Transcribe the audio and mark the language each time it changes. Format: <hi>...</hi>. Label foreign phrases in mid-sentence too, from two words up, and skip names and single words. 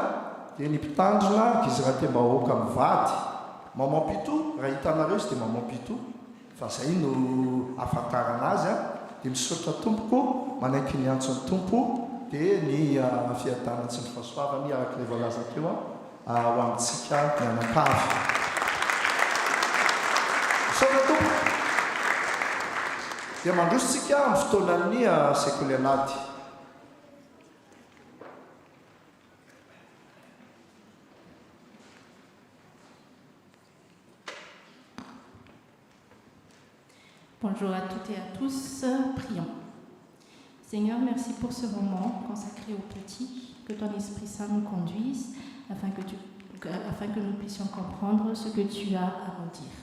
<mg>dia ny mpitandrina Gizy Rahatimbahoaka mivady maman Pito raha hitanareo izy dia maman Pito fa zay no afantarana azy a dia misaotra tompoko manaiky ny antson'ny tompo dia ny fiadana tsy ny fahasoavany arak'ilay voalazakeo ho amintsika mianakavy misaotra tompo dia mandrositsika amin'ny fotoanan'ny sekolenady</mg> <fr>Bonjour à toutes et à tous, prions. Seigneur, merci pour ce moment consacré aux petits, que ton Esprit Saint nous conduise afin que nous puissions comprendre ce que tu as à nous dire.</fr>